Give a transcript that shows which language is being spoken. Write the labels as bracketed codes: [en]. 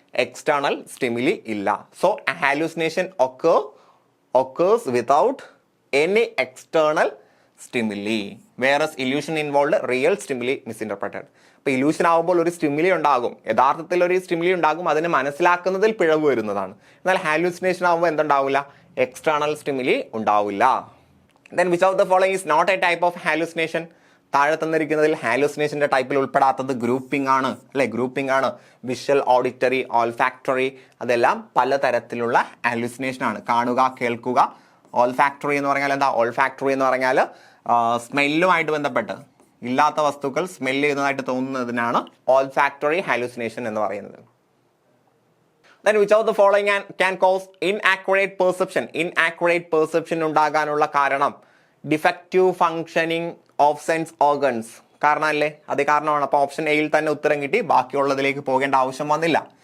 [ml] External stimuli ഇല്ല. [en] So hallucination occurs without any external stimuli, whereas illusion involved real stimuli misinterpreted. [ml] അപ്പൊ illusion ആവുമ്പോൾ ഒരു stimuli ഉണ്ടാകും, യഥാർത്ഥത്തിൽ ഒരു സ്റ്റിമുലി ഉണ്ടാകും, അതിനെ മനസ്സിലാക്കുന്നതിൽ പിഴവ് വരുന്നതാണ്. എന്നാൽ ഹാലൂസിനേഷൻ ആവുമ്പോൾ എന്തുണ്ടാവില്ല? എക്സ്റ്റേണൽ സ്റ്റിമുലി ഉണ്ടാവില്ല. [en] Then which of the following is not a type of hallucination? [ml] താഴെ തന്നിരിക്കുന്നതിൽ ഹാലൂസിനേഷന്റെ ടൈപ്പിൽ ഉൾപ്പെടാത്തത് ഗ്രൂപ്പിംഗ് ആണ് അല്ലെ? ഗ്രൂപ്പിംഗ് ആണ്. വിഷ്വൽ, ഓഡിറ്ററി, ഓൾഫാക്ടറി, അതെല്ലാം പലതരത്തിലുള്ള ഹാലൂസിനേഷൻ ആണ്. കാണുക, കേൾക്കുക. ഓൾഫാക്ടറി എന്ന് പറഞ്ഞാൽ എന്താ? ഓൾഫാക്ടറി എന്ന് പറഞ്ഞാൽ സ്മെല്ലുമായിട്ട് ബന്ധപ്പെട്ട് ഇല്ലാത്ത വസ്തുക്കൾ സ്മെല്ല് ചെയ്യുന്നതായിട്ട് തോന്നുന്നതിനാണ് ഓൾഫാക്ടറി ഹാലൂസിനേഷൻ എന്ന് പറയുന്നത്. [en] Then which of the following can cause inaccurate perception? [ml] Inaccurate perception ഉണ്ടാകാനുള്ള കാരണം [en] Defective functioning of sense organs. [ml] കാരണമല്ലേ? അത് കാരണമാണ്. അപ്പോൾ ഓപ്ഷൻ എയിൽ തന്നെ ഉത്തരം കിട്ടി, ബാക്കിയുള്ളതിലേക്ക് പോകേണ്ട ആവശ്യം വന്നില്ല.